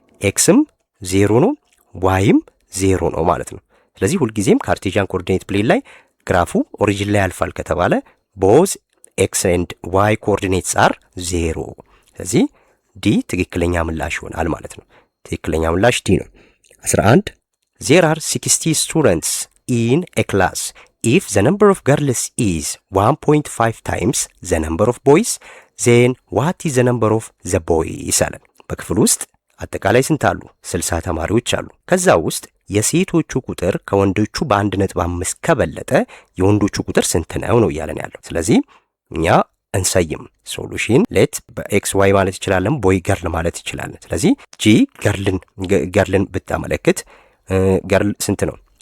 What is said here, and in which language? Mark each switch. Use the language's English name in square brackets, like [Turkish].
[Amharic] ኤክስም 0 ነው ዋይም 0 ነው ማለት ነው። ስለዚህ ሁልጊዜም ካርቴዥያን ኮኦርዲኔት ፕሌን ላይ ግራፉ ኦሪጂን ላይ ያልፋል ከተባለ ቦዝ ኤክስ ኤንድ ዋይ ኮኦርዲኔትስ አር 0። ስለዚህ ዲ ትክክለኛ ምላሽ ይሆናል ማለት ነው። ትክክለኛ ምላሽ ዲ ነው። 11 [English] There are 60 students in a class. If the number of girls is 1.5 times the number of boys, then what is the number of the boys? [Amharic] አለ። በክፍል ውስጥ አጠቃላይ ስንት አሉ? 60 ተማሪዎች አሉ። ከዛ ውስጥ የሴቶቹ ቁጥር ከወንዶቹ በ1.5 ከበለጠ የወንዶቹ ቁጥር ስንት ነው ነው እያለን ያለው። ስለዚህ እኛ እንሰይም ሶሉሽን ሌት በኤክስ ዋይ ማለት ይችላለን፣ ቦይ ገርል ማለት ይችላለን። ስለዚህ ጂ ገርልን ብታመለክት ገርል ስንት ነው?